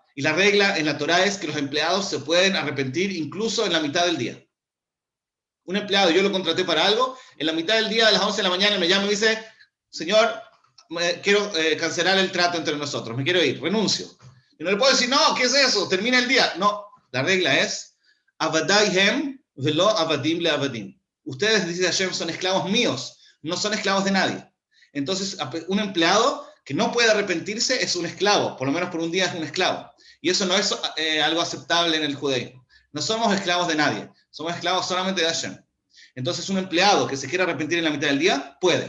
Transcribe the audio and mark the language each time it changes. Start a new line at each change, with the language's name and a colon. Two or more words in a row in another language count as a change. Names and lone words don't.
Spanish: Y la regla en la Torá es que los empleados se pueden arrepentir incluso en la mitad del día. Un empleado, yo lo contraté para algo, en la mitad del día, a las 11 de la mañana, me llama y me dice, señor, quiero cancelar el trato entre nosotros, me quiero ir, renuncio. Y no le puedo decir, no, ¿qué es eso? Termina el día. No, la regla es,
Hebrew: עבדי הם ולא עבדים לעבדים.
Spanish: Ustedes, dice Hashem, son esclavos míos, no son esclavos de nadie. Entonces, un empleado que no puede arrepentirse es un esclavo, por lo menos por un día es un esclavo. Y eso no es algo aceptable en el judaísmo. No somos esclavos de nadie, somos esclavos solamente de Hashem. Entonces, un empleado que se quiera arrepentir en la mitad del día, puede.